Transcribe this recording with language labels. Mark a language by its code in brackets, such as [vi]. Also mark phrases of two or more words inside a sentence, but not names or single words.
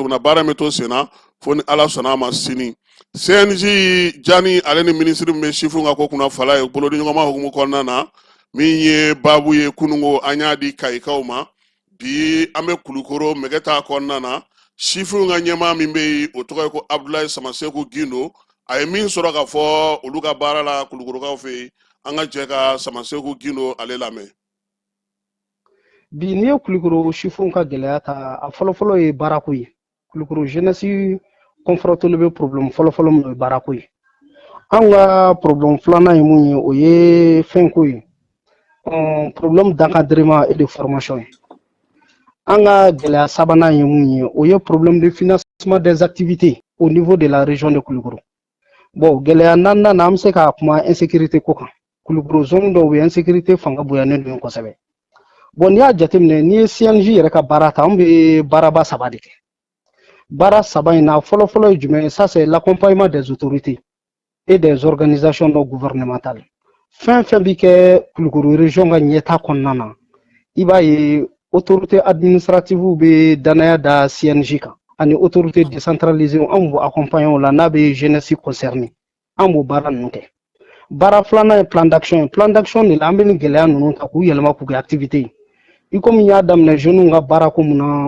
[bm] min na baara in bɛ to sen na fo ni Ala sɔnna a ma sini CNJ Jani ale ni minisiri min bɛ sifinw ka ko kunna fala ye bolodiɲɔgɔnma hukumu kɔnɔna na min ye baabu ye kunungo an y'a di Kayikaw ma bi an bɛ Kulukoro Mɛgɛta kɔnɔna na sifinw ka ɲɛmaa min bɛ yen o tɔgɔ ye ko Abdulaye Samaseku Gindo a ye min sɔrɔ ka fɔ olu ka baara la Kulukorokaw fɛ yen an ka jɛ ka Samaseku Gindo ale lamɛn. Bi n'i ye Kulukoro sifinw ka gɛlɛya ta a fɔlɔfɔlɔ ye baarako ye Kulukoro [fr] jeunesse confronté [bm] bɛ problème fɔlɔfɔlɔ min ye baarako ye an ka problème filanan ye mun ye o ye fɛnko ye [fr] problème d'encadrement et de formation [bm] ye an ka gɛlɛya sabanan ye mun ye o ye [fr] problème de financement des activités au niveau de la région de Kulukoro [bm] bon gɛlɛya naaninan na an bɛ se ka kuma insécurité ko kan Kulukoro zone dɔw bɛ insécurité fanga bonyanen don kosɛbɛ bon n'i y'a jateminɛ n'i ye CNJ yɛrɛ ka baara ta an bɛ baaraba 3 de kɛ baara 3 in na fɔlɔfɔlɔ ye jumɛn [fr] ça c'est l'accompagnement des autorités et des organisations non gouvernementales [bm] fɛn fɛn bɛ kɛ Kulukoro région ka ɲɛta kɔnɔna na i b'a ye [fr] autorité administrative [bm] bɛ danaya da CNJ kan ani [fr] autorité décentralisée [bm] an b'o accompagner o la n'a bɛ [fr] jeunesse concernée [bm] an b'o baara ninnu kɛ baara filanan ye [fr] plan d'action de la [bm] an bɛ nin gɛlɛya ninnu ta k'u yɛlɛma k'u kɛ activité ye i komi y'a daminɛ jeunes ka baarako mun na